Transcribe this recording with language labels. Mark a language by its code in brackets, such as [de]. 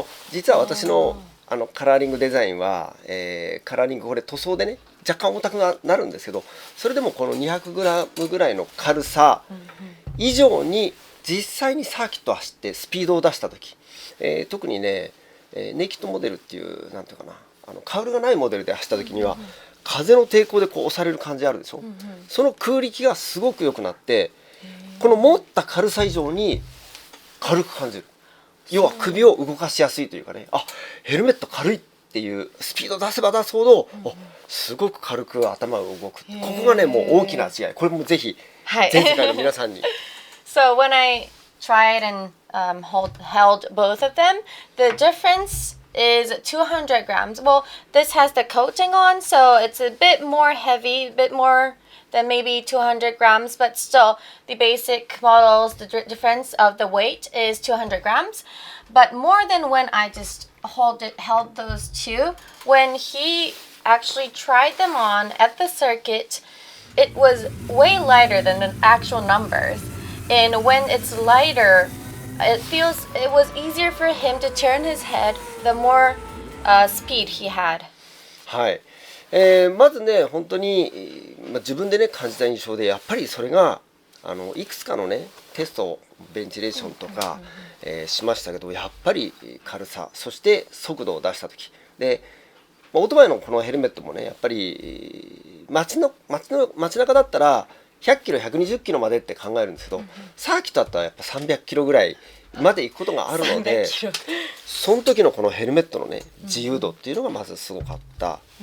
[ja] 実は私のカラーリングデザインは、カラーリングこれ塗装でね若干重たくなるんですけど、それでもこの 200g ぐらいの軽さ以上に実際にサーキットを走ってスピードを出した時、特にね、ネイキッドモデルっていうなんていうかな、カウルがないモデルで走った時には、風の抵抗でこう押される感じあるでしょ、その空力がすごく良くなって、この持った軽さ以上に軽く感じる。要は首を動かしやすいというかね、ヘルメット軽いっていうスピード出せば出すほど、すごく軽く頭が動く。ここがねもう大きな違い。これもぜひ全世界の皆さんに。 [en] So when I tried and held both of them, the difference is 200 grams. Well, this has the coating on, so it's a bit more heavy, a bit more than maybe 200 grams, but still the basic models, the difference of the weight is 200 grams. But more than when I just held those two, when he actually tried them on at the circuit, it was way lighter than the actual numbers. And when it's lighter, it was easier for him to turn his head the more speed he had. [ja] はい。まずね本当に、自分でね感じた印象で、やっぱりそれがいくつかのねテストベンチレーションとか、しましたけど、やっぱり軽さ、そして速度を出した時で、オートバイのこのヘルメットもねやっぱり街中だったら100キロ120キロまでって考えるんですけど、サーキットだったらやっぱ300キロぐらいまで行くことがあるので、その時のこのヘルメットのね自由度っていうのがまずすごかった。